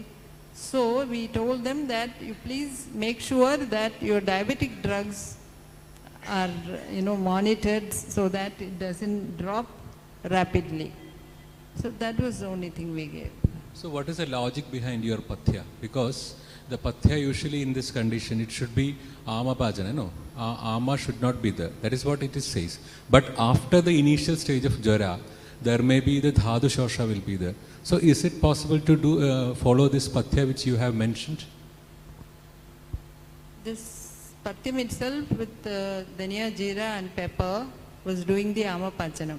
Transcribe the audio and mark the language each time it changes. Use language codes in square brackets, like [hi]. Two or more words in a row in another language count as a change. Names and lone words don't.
[en] So we told them that you please make sure that your diabetic drugs are monitored so that it doesn't drop rapidly. So that was the only thing we gave. So what is the logic behind your pathya? Because the pathya usually in this condition, it should be ama bhajana, no? Ama should not be there. That is what it says. But after the initial stage of jara, there may be the dhatu shosha will be there. So is it possible to do follow this pathya which you have mentioned? This pathyam itself with dhania, jeera and pepper was doing the amapachanam.